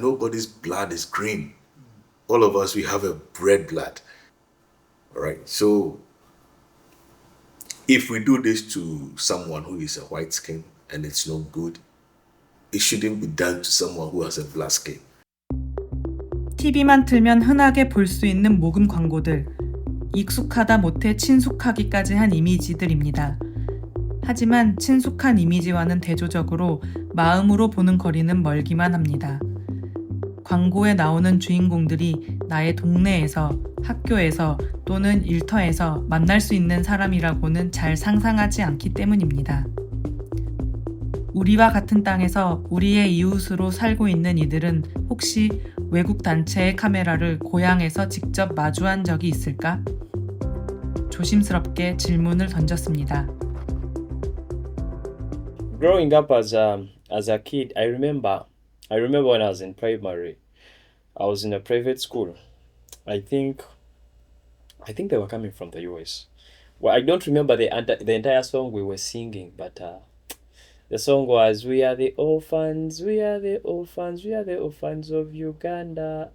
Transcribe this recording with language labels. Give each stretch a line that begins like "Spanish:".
English: Nobody's blood is green. All of us, we have a red blood. All right. So if we do this to someone who is a white skin and it's not good, it shouldn't be done to someone who has a black skin.
Korean: TV만 틀면 흔하게 볼 수 있는 모금 광고들. 익숙하다 못해 친숙하기까지 한 이미지들입니다. 하지만 친숙한 이미지와는 대조적으로 마음으로 보는 거리는 멀기만 합니다. 광고에 나오는 주인공들이 나의 동네에서, 학교에서 또는 일터에서 만날 수 있는 사람이라고는 잘 상상하지 않기 때문입니다. 우리와 같은 땅에서 우리의 이웃으로 살고 있는 이들은 혹시 외국 단체의 카메라를 고향에서 직접 마주한 적이 있을까? 조심스럽게 질문을 던졌습니다.
English: growing up as a kid, I remember when I was in primary, I was in a private school. I think they were coming from the US. Well, I don't remember the entire song we were singing, but the song was, "We are the orphans, we are the orphans, we are the orphans of Uganda.